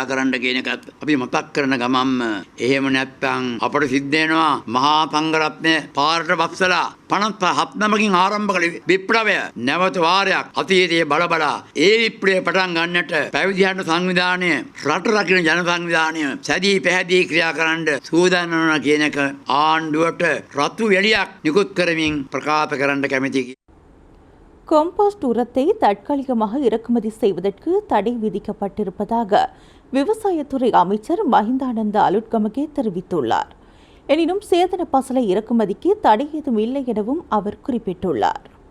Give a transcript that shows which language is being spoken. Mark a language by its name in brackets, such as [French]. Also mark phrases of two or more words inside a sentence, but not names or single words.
[Sinhala] කරන්න කියන එකත් අපි මතක් කරන ගමන්ම එහෙම නැත්නම් අපට සිද්ධ වෙනවා මහා සංඝරත්නය පාරට බස්සලා 57 නමකින් ආරම්භ කළ විප්ලවය නැවත වාරයක් අතීතයේ බලබලා ඒ විප්ලවය පටන් ගන්නට පැවිදිහඬ සංවිධානය රට රකින්න ජන සංවිධානය සැදී පැහැදී ක්‍රියා කරන්න සූදානම් වෙනවා කියන එක ආණ්ඩුවට රතු එළියක් නිකුත් කරමින් பிரகாශ කරන්න කැමැතියි. [Tamil] காம்போஸ்ட் உரத்தை தற்காலிகமாக இறக்குமதி செய்வதற்கு தடை விதிக்கப்பட்டிருப்பதாக விவசாயத்துறை அமைச்சர் மஹிந்தானந்த அலுட்கமகே தெரிவித்துள்ளார். எனினும் சேதன பசலை இறக்குமதிக்கு தடை ஏதும் இல்லை எனவும் அவர் குறிப்பிட்டுள்ளார்.